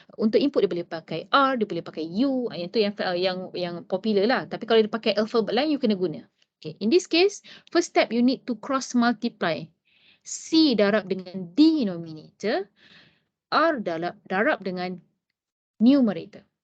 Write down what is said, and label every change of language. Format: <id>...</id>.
<ms>Untuk input dia boleh pakai R, dia boleh pakai U. Itu yang popular lah.</ms> <en>Tapi kalau dia pakai alphabet lain,</en> <ms>you kena guna.</ms> <en>Okay, in this case, first step you need to cross multiply.</en> <ms>C darab dengan denominator, R darab dengan numerator.</ms>